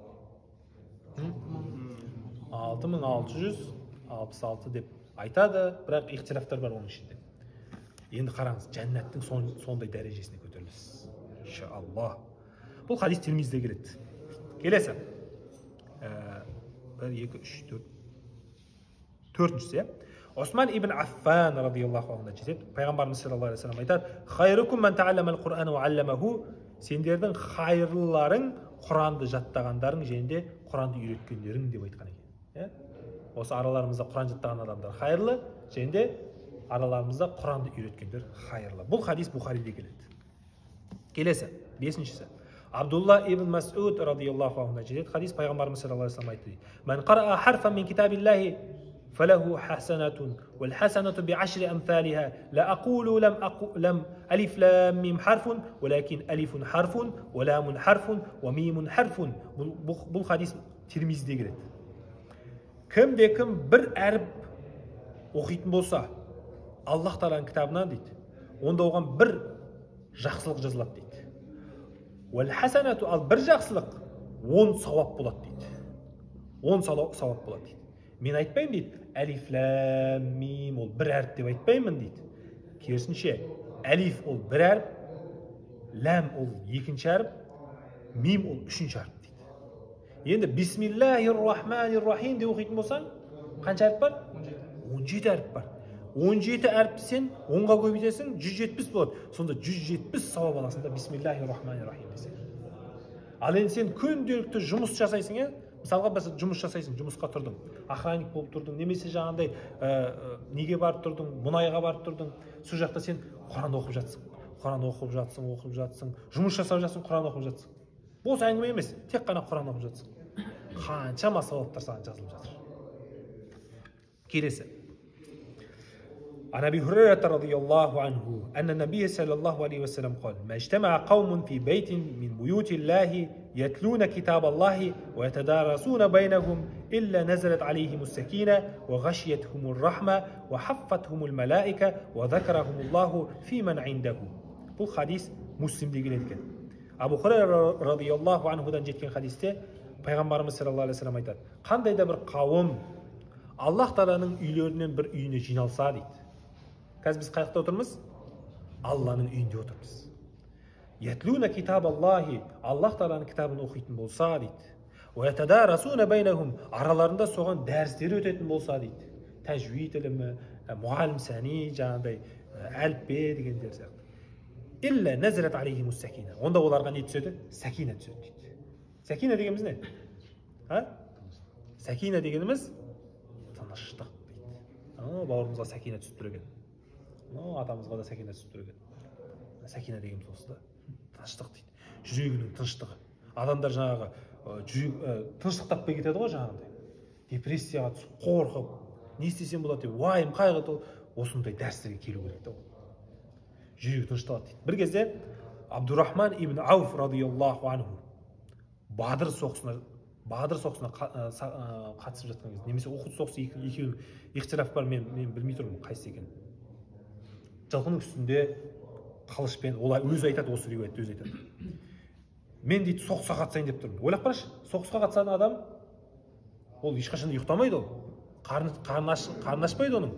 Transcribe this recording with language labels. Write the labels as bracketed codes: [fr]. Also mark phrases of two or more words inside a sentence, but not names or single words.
[kk] 6666 деп айтады, бірақ ихтилафтар бар оның ішінде. Енді қараңыз, жәннаттың сондай дәрежесіне көтерілесіз. Иншаллах. Бұл хадис Тирмизиде келеді. Келесі. 1, 2, 3, 4. 4-шісі. Осман ибн Аффан [ar] رضي الله عنه [kk] жетеді. Пайғамбарымыз [ar] صلى الله عليه وسلم [kk] айтады: [ar] "خيركم من تعلم القرآن وعلمه." [kk] Сендердің хайырлыларың Құранды жаттағандарың және де Құранды үйреткендерің деп айтқан екен. Осы араларымызда Құран жаттаған адамдар хайырлы, және де араларымызда Құранды үйреткендер хайырлы. Бұл хадис Бухариде келеді. Келесі, 5-шісі. Абдулла ибн Мас'уд [ar] رضي الله عنه [kk] жетеді. Хадис Пайғамбарымыз [ar] صلى الله عليه وسلم айтты: "من قرأ حرفا من كتاب الله فله حسنة والحسنة بعشر أمثالها لا أقول لم ألف لام ميم حرف ولكن ألف حرف ولام حرف وميم حرف." [kk] Бұл хадис Тирмизиде келеді. Кім-де-кім бір әріп оқитын болса, Аллах Тағаланың кітабынан дейді, онда оған бір жақсылық жазылады дейді. Уәл-хасанату, ал бір жақсылық 10 сауап болады дейді. 10 сауап болады дейді. Мен айтпаймын дейді, әлиф лам мим ол бір әріп деп айтпаймын дейді. Керісінше, әлиф ол бір әріп, лам ол екінші әріп, мим ол үшінші әріп дейді. Енді [ar] بسم الله الرحمن الرحيم [kk] деп оқитын болсаң, қанша әріп бар? 17 әріп бар. 17 әріпті сен 10-ға көбейтесің, 170 болады. Сонда 170 сауап аласың да [ar] بسم الله الرحمن الرحيم [kk] десең. Ал енді сен күнделікті жұмыс жасайсың, мысалға біз жұмыс жасайсың, жұмысқа тұрдың, охранник болып тұрдың, немесе жаңағындай неге барып тұрдың, мұнайға барып тұрдың, сол жақта сен Құран оқып жатсың. Құран оқып жатсың, жұмыс жасап жатсың, Құран оқып жатсың. Бос әңгіме емес, тек қана Құран оқып жатсың. Қаншама сауаптар саған жазылып жатыр. Келесі. [ar] عن أبي هريرة رضي الله عنه أن النبي صلى الله عليه وسلم قال: ما اجتمع قوم في بيت من بيوت الله يتلون كتاب الله ويتدارسون بينهم إلا نزلت عليهم السكينة وغشيتهم الرحمة وحفتهم الملائكة وذكرهم الله في من عنده. [tr] Bu hadis Müslim'de gelirken. [kk] Abu Hurayra [ar] رضي الله عنه [kk] жеткен [tr] hadiste Peygamberimiz [ar] صلى الله عليه وسلم [kk] айтады: Қандай да бір қауым Аллах Тағаланың үйлерінен бір үйіне жиналса дейді. Қазір біз қайықта отырмыз? Алланың үйінде отырмыз. [ar] يتلون كتاب الله, [kk] Аллах Тағаланың кітабын оқитын болса дейді. [ar] ويتدارسون بينهم, [kk] араларында соған дәрістер өтетін болса дейді. Тәжвид ілімі, мұғалім сәни, жаңағыдай әліппе дегендер сияқты. [ar] إلا نزلت عليهم السكينة. [kk] Онда оларға не түседі? Сакина түседі дейді. Сакина дегеніміз не? Сакина дегеніміз тыныштық дейді. Бауырымызға сакина түсіп тұр екен. Атамызға да сакина түсіп тұр екен. Сакина дегеніміз осы да. Тыныштық дейді. Жүрегінің тыныштығы. Адамдар жаңағы тыныштық таппай кетеді ғой жаңағындай. Депрессияға түсіп, қорқып, не істесем болады деп, уайым, қайғы, осындай дәрістерге келу керек те. Жүрегі тынышталады дейді. Бір кезде Абдурахман ибн Ауф [ar] رضي الله عنه [kk] Бадыр соғысына Бадыр соғысына қатысып жатқан кезде, немесе Ухуд соғысы, екеуінің ихтилаф бар, мен білмей тұрмын қайсысы екенін. Жылқының үстінде қылышпен, олар өзі айтады, осы риуаятты өзі айтады. Мен дейді соғысқа қатысайын деп тұрмын. Ойлап қарашы, соғысқа қатысатын адам, ол ешқашан ұйықтамайды, ол қарны ашпайды оның.